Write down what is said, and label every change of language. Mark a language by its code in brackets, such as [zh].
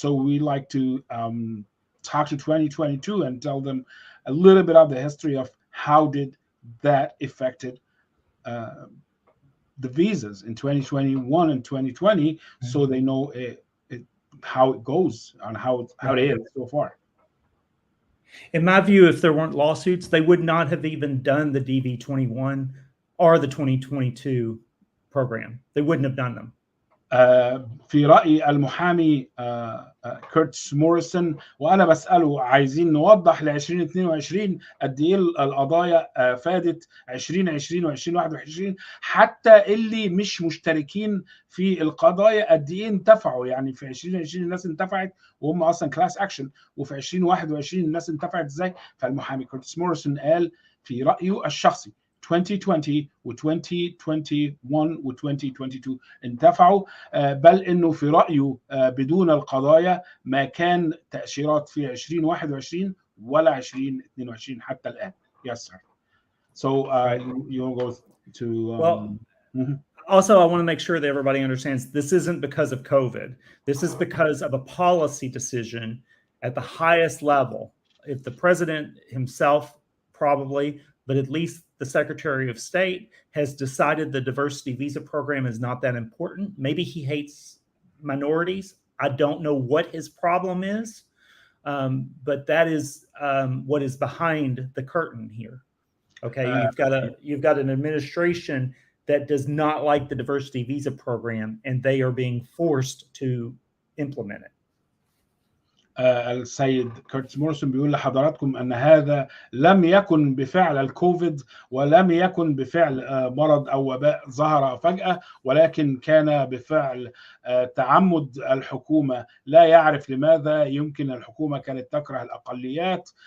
[en] So we like to talk to 2022 and tell them a little bit of the history of how did that affected the visas in 2021 and 2020, so they know how it goes and how it is so far. In my view, if there weren't lawsuits, they would not have even done the DV-21 or the 2022 program. They wouldn't have done them. [ar] في رأي المحامي كيرتس موريسون، وأنا بسأله عايزين نوضح ل 2022 قد إيه القضايا فادت 2020 و2021، حتى اللي مش مشتركين في القضايا قد إيه انتفعوا. يعني في 2020 الناس انتفعت وهم أصلا كلاس أكشن، وفي 2021 الناس انتفعت إزاي؟ فالمحامي كيرتس موريسون قال في رأيه الشخصي 2020 و 2021 و 2022 انتفعوا، بل انه في رايه بدون القضايا ما كان تاشيرات في 2021 ولا 2022 حتى الان. [en] Yes, sir. So you go to Also, I want to make sure that everybody understands this isn't because of COVID. This is because of a policy decision at the highest level. If the president himself, probably, but at least the Secretary of State has decided the diversity visa program is not that important. Maybe he hates minorities. I don't know what his problem is, but that is what is behind the curtain here. Okay, you've got an administration that does not like the diversity visa program, and they are being forced to implement it. [ar] السيد كيرتس موريسون بيقول لحضراتكم أن هذا لم يكن بفعل الكوفيد، ولم يكن بفعل مرض أو وباء ظهر فجأة، ولكن كان بفعل تعمد الحكومة. لا يعرف لماذا. يمكن الحكومة كانت تكره الأقليات.